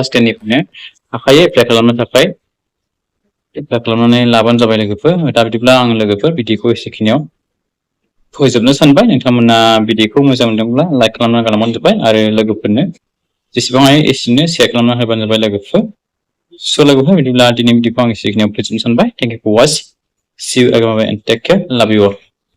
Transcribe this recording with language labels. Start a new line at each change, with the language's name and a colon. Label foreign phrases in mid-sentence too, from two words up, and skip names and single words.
Bodo: 10 निफ्रायनो हाखायो एप्लाइ खालामनो थाखाय एप्लाइ खालामनानै लाबानो जाबाय लोगोफोर दा बिदिब्ला आं लोगोफोर बिदिखौ एसेखिनियाव फोजोबनो सानबाय नोंथांमोना बिदिखौ मोजां मोनदोंब्ला लाइक खालामना गालांबानो जाबाय आरो लोगोफोरनो जेसेबां हायो एसेनो शेयार खालामना होबानो जाबाय लोगोफोर स' लोगोफोर बिदिब्ला दिनै बिदिखौ आं एसेखिनियाव फोजोबनो सानबाय
English: thank you for watch see you again and take care love you all